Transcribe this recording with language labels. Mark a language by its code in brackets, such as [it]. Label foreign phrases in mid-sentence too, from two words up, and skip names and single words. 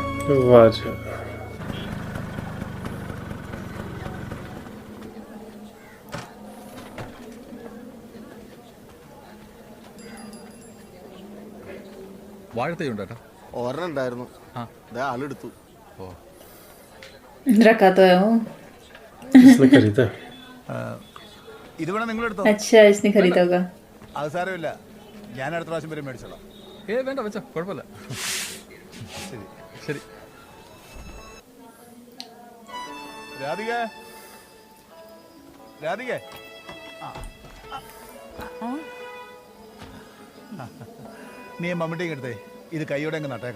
[ml] वाजा വാഴത്തയുണ്ടോ? ഒരെണ്ണം ഉണ്ടായിരുന്നു, ആളെടുത്തു. [hi] रखा तो है वो. इसने खरीदा। [ml] ഇത് വേണം നിങ്ങളെടുത്തോ. [hi] अच्छा इसने खरीदा होगा. [ml] അത് സാരമില്ല, ഞാൻ അടുത്ത പ്രാവശ്യം വരെ മേടിച്ചോളാം. വേണ്ട വെച്ചോ, കുഴപ്പമില്ല. ശരി ശരി. രാധിക, രാധിക, നീ മമ്മൂട്ടിയും എടുത്തേ, ഇത് കൈയോടെ അങ്ങ് നട്ടേക്കാം.